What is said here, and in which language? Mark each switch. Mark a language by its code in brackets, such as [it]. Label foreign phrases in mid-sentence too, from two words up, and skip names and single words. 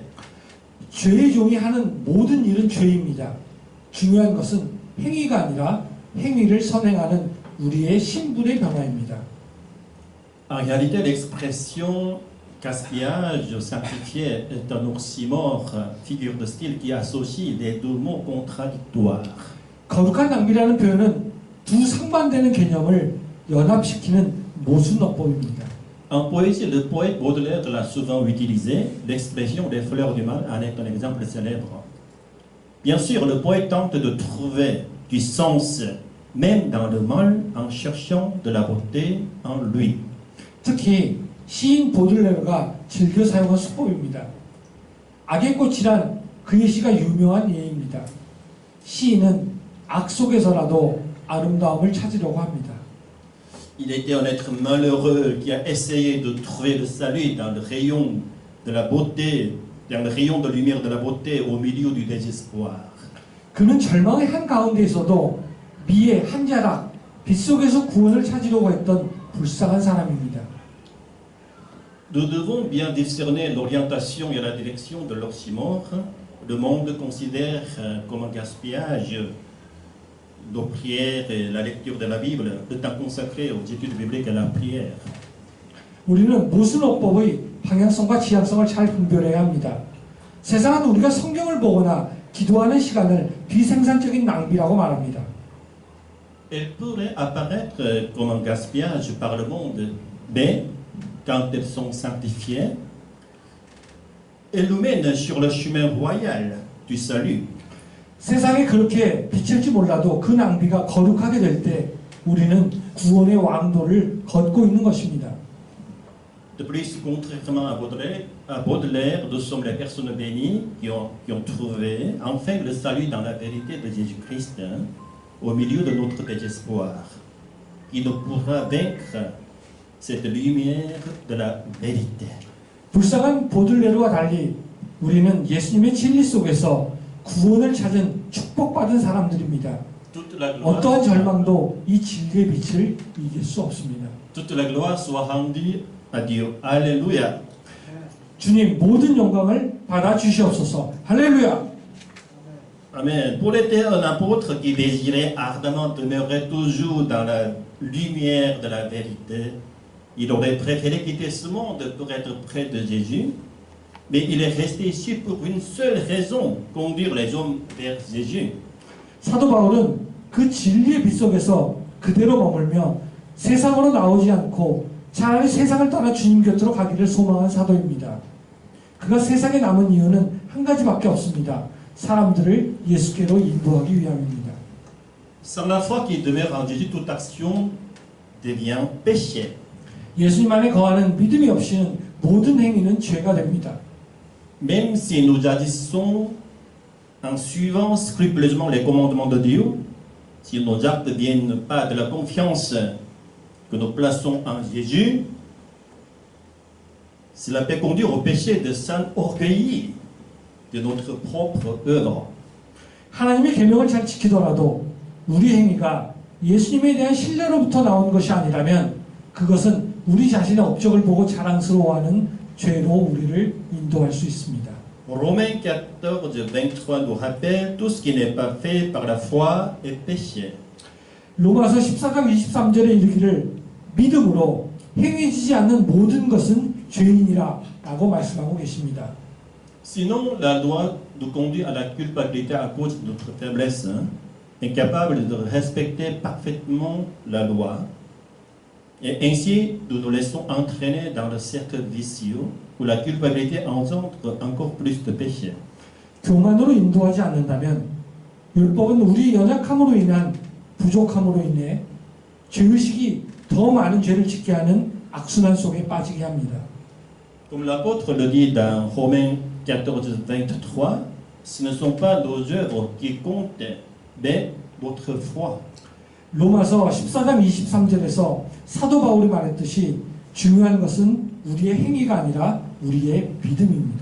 [ko] 죄의 종이 하는 모든 일은 죄입니다. 중요한 것은 행위가 아니라 행위를 선행하는 우리의 신분의 변화입니다. [fr] En réalité, l'expression gaspillage sanctifié est un oxymore, figure de style qui associe les deux mots contradictoires. [ko] 거룩한 낭비라는 표현은 두 상반되는 개념을 연합시키는 모순어법입니다. [fr] En poésie, le poète Baudelaire l'a souvent utilisé. L'expression des fleurs du mal en est un exemple célèbre. Bien sûr, le poète tente de trouver du sens, même dans le mal, en cherchant de la beauté en lui. [ko] 특히 시인 보들레르가 즐겨 사용한 수법입니다. 악의 꽃이란 그의 시가 유명한 예입니다. 시인은 악 속에서라도 아름다움을 찾으려고 합니다. [fr] Il était un être malheureux qui a essayé de trouver le salut dans le rayon de la beauté, dans le rayon de lumière de la beauté au milieu du désespoir. [ko] 그는 절망의 한가운데에서도 미의 한 자락, 빛 속에서 구원을 찾으려고 했던 불쌍한 사람입니다. [fr] Nous devons bien discerner l'orientation et la direction de l'oxymore. Le monde considère comme un gaspillage nos prières et la lecture de la Bible, le temps consacré aux études bibliques et à la prière. [ko] 우리는 모순어법의 방향성과 지향성을 잘 분별해야 합니다. 세상은 우리가 성경을 보거나 기도하는 시간을 비생산적인 낭비라고 말합니다. [fr] Elles pourraient apparaître comme un gaspillage par le monde, mais quand elles sont sanctifiées, elles nous mènent sur le chemin royal du salut. [ko] 세상에 그렇게 비칠지 몰라도 그 낭비가 거룩하게 될 때 우리는 구원의 왕도를 걷고 있는 것입니다. [fr] De plus, contrairement à Baudelaire, nous sommes les personnes bénies qui ont trouvé enfin le salut dans la vérité de Jésus-Christ au milieu de notre désespoir, qui ne pourra vaincre cette lumière de la vérité. [ko] 불쌍한 보들레르와 달리 우리는 예수님의 진리 속에서 구원을 찾은 축복받은 사람들입니다. [fr] Toute la [ko] 어떠한 [fr] gloire, [ko] 절망도 이 진리의 빛을 이길 수 없습니다. [fr] toute la gloire soit rendue à Dieu. Alléluia. [ko] 주님 모든 영광을 받아 주시옵소서. 할렐루야. Amen. [fr] Paul était un apôtre qui désirait ardemment demeurer toujours dans la lumière de la vérité. Il aurait préféré quitter ce monde pour être près de Jésus, mais il est resté ici pour une seule raison, conduire les hommes vers Jésus. [ko] 사도 바울은 그 진리의 빛 속에서 그대로 머물며 세상으로 나오지 않고 차라리 세상을 따라 주님 곁으로 가기를 소망한 사도입니다. 그가 세상에 남은 이유는 한 가지밖에 없습니다. 사람들을 예수께로 인도하기 위함입니다. [fr] Sans la foi qui demeure en Jésus, toute action devient péché. [ko] 예수님 안에 거하는 믿음이 없이는 모든 행위는 죄가 됩니다. [fr] Même si nous agissons en suivant scrupuleusement les commandements de Dieu, si nos actes ne viennent pas de la confiance que nous plaçons en Jésus, cela peut conduire au péché de s'enorgueillir de notre propre œuvre. [ko] 하나님의 계명을 잘 지키더라도 우리 행위가 예수님에 대한 신뢰로부터 나온 것이 아니라면 그것은 우리 자신의 업적을 보고 자랑스러워하는 죄로 우리를 인도할 수 있습니다. [fr] Romains 14, 23 nous rappelle tout ce qui n'est pas fait par la foi est péché. [ko] 로마서 14장 23절에 이르기를 믿음으로 행해지지 않는 모든 것은 죄인이라 라고 말씀하고 계십니다. [fr] Sinon, la loi nous conduit à la culpabilité à cause de notre faiblesse, incapable de respecter parfaitement la loi. Et ainsi, nous nous laissons entraîner dans le cercle vicieux où la culpabilité engendre encore plus de péché. [ko] 교만으로 인도하지 않는다면 율법은 우리 연약함으로 인한 부족함으로 인해 죄의식이 더 많은 죄를 짓게 하는 악순환 속에 빠지게 합니다. [fr] Comme l'apôtre le dit dans Romains 14, 23, ce ne sont pas nos œuvres qui comptent, mais votre foi. [ko] 로마서 14장 23절에서 사도 바울이 말했듯이 중요한 것은 우리의 행위가 아니라 우리의 믿음입니다.